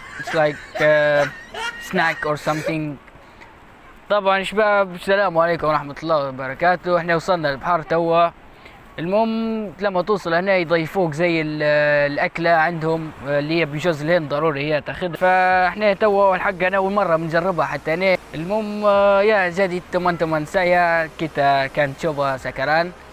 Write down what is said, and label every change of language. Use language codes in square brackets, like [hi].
[en] It's like snack or something. [ar] طبعا شباب السلام عليكم ورحمة الله وبركاته. احنا وصلنا البحر توا. المهم لما توصل هنا يضيفوك زي الأكلة عندهم اللي هي بجوز الهند ضروري هي تاخذها. فاحنا توا الحق أنا أول مرة بنجربها حتى أنا. المهم [id] ya jadi teman-teman saya kita akan coba sekarang.